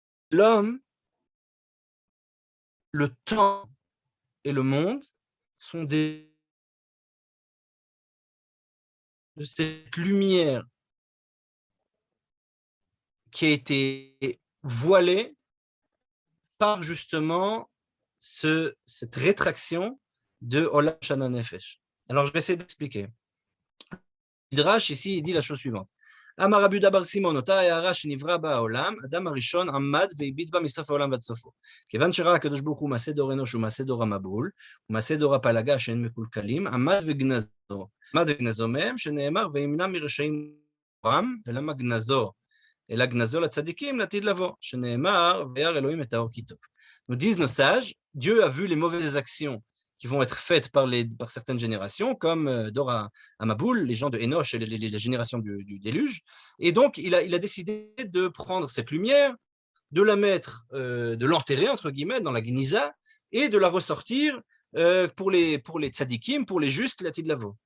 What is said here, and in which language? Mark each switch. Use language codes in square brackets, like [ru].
[fr] L'homme, le temps et le monde sont de cette lumière qui a été voilé par justement cette rétraction de Olam Shana Nefesh. Alors, je vais essayer d'expliquer. Midrash, ici, il dit la chose suivante. [he] אמר רבי יהודה בר סימון, אותה הערה שנברא בה העולם, אדם הראשון עמד והביט בה מסוף העולם ועד סופו. כיוון שראה הקדוש ברוך הוא מעשה דור אנוש ומעשה דור המבול, ומעשה דור הפלגה שאין מקולקלים, עמד וגנזו מהם, שנאמר, וימנע מרשעים רם, ולמה גנזו? אלא גנזו לצדיקים לעתיד לבוא, שנאמר, וירא אלוהים את האור כי טוב. [fr] Nous disent nos sages, Dieu a vu les mauvaises actions qui vont être faites par certaines générations, comme Dora Amaboul, les gens de Enoch et les générations du déluge. Et donc, il a décidé de prendre cette lumière, de la mettre, de l'enterrer, entre guillemets, dans la Gniza, et de la ressortir pour les tzadikim, pour les justes, la Tidlavo.